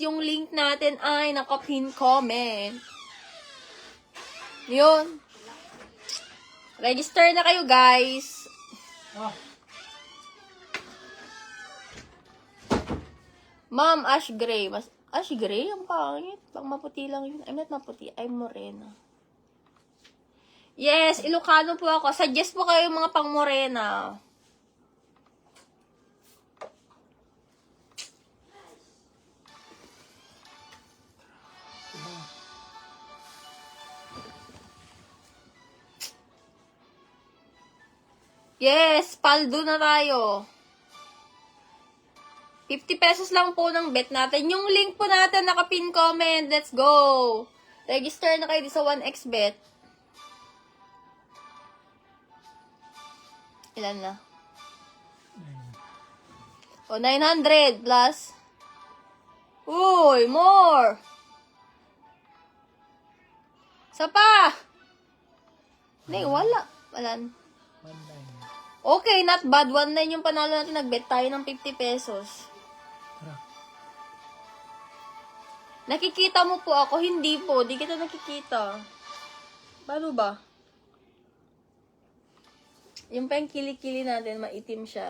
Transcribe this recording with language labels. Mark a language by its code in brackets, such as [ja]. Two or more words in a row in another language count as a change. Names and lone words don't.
[tl] Yung link natin ay naka-pin comment. Yun. Register na kayo guys. [en] Ma'am, ash gray. Ash gray? [tl] Ang pangit. Pang maputi lang yun. [en] I'm not maputi. I'm morena. Yes, [tl] Ilocano po ako. Suggest po kayo mga pang morena. Yes, paldo na tayo. 50 pesos lang po ng bet natin. Yung link po natin naka-pin comment. [en] Let's go. [tl] Register na kayo sa 1xbet. Ilan na? O, 900 plus. Uy, more. Isa pa. Hindi, wala. Walan. [en] Okay, not bad. [tl] 1.9 yung panalo natin. Nag-bet tayo ng 50 pesos. Nakikita mo po ako? Hindi po. Di kita nakikita. Paano ba? Yung pa yung kilikili natin, maitim siya.